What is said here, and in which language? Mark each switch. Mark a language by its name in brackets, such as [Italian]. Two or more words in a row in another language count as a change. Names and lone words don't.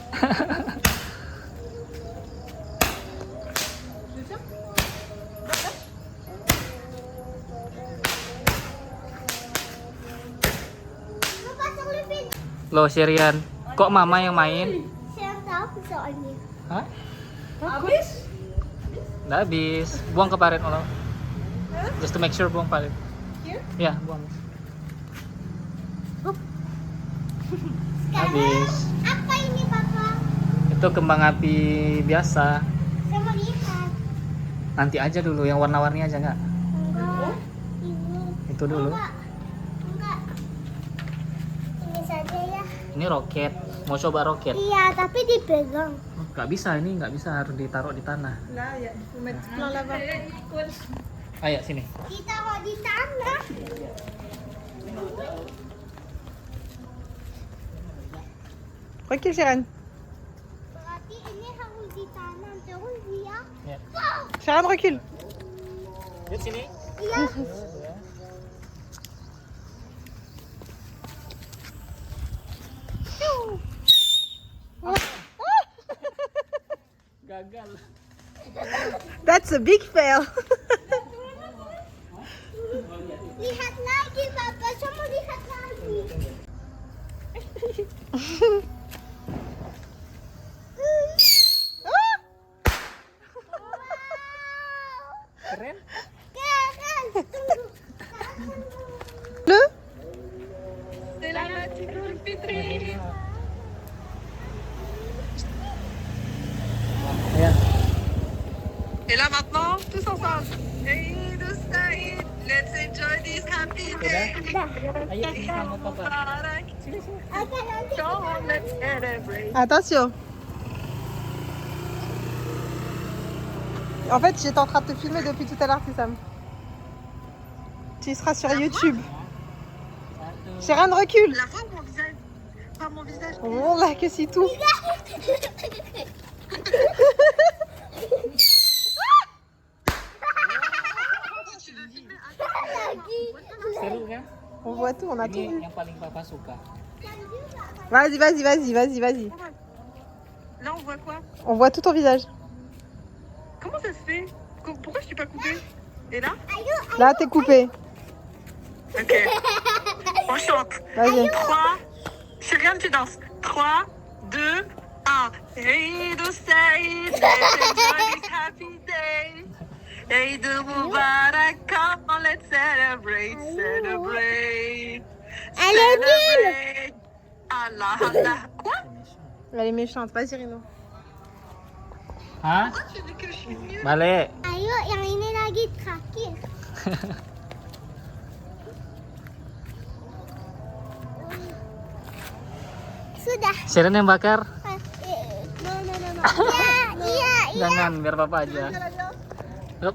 [Indonesian] Papa selipin. Loh Sherian, kok mama yang main? Saya tahu soalnya. Hah? Habis? Udah habis. Buang ke parit lo. [English] Just to make sure [Indonesian] buang parit. [English] Here? [Indonesian] Ya, buang. Sekarang Habis. apa ini Papa? Itu kembang api biasa. Saya mau lihat. Nanti aja dulu, yang warna-warni aja nggak? Enggak. Ini. Itu dulu. Enggak. Enggak. Ini saja ya. Ini roket. Mau coba roket? Iya, tapi dipegang. Oh, nggak bisa, ini nggak bisa, harus ditaruh di tanah. [French] Là, il faut mettre plein là-bas. [Indonesian] Ayo sini. Ditaruh di tanah. Recule, Sharon. Berarti ini harus ditanam terus dia. Ya. Sharon, recule. Yuk sini. Iya. Gagal. [English] That's a big fail. [Indonesian] Lihat lagi Papa, saya mau lihat lagi. Keren. Keren. Tunggu. Le Ya. [French] Et là maintenant, tous ensemble. [English] Eid Said, let's enjoy this happy day. [Indonesian] Ayo sama papa. Oke, nanti [English] Come on, let's celebrate. [French] Attention. En fait, j'étais en train de te filmer depuis tout à l'heure, Tissam. Tu seras sur YouTube. Sharon, recule. La voix ou mon visage? Pas mon visage. Oh là, que c'est tout. [Indonesian] Seru kan? [French] On voit tout, on a tout [Indonesian] Ini [French] vu. [Indonesian] yang paling papa suka. [French] Vas-y, vas-y, vas-y, vas-y, vas-y. Là, on voit quoi? On voit tout ton visage. Comment ça se fait? Pourquoi je suis pas coupée? Et là? Là, t'es coupé. Ok. On chante. Vas-y. 3. Sheriam, tu danses. 3, 2, 1. [English] Eid Said, let's enjoy this happy day. [Arabic] Eid Mubarak, [English] come on, let's celebrate, celebrate. [French] Elle est nulle. [English] Celebrate. Allah, Allah. Quoi? [French] Elle est méchante, vas-y, Rino. [Indonesian] Hah? [French] Tu dis que je suis nulle? [Indonesian] Balik. Ayo, yang ini lagi terakhir. Sudah. Sharon yang bakar. No. Iya. Jangan, biar papa aja. Hup.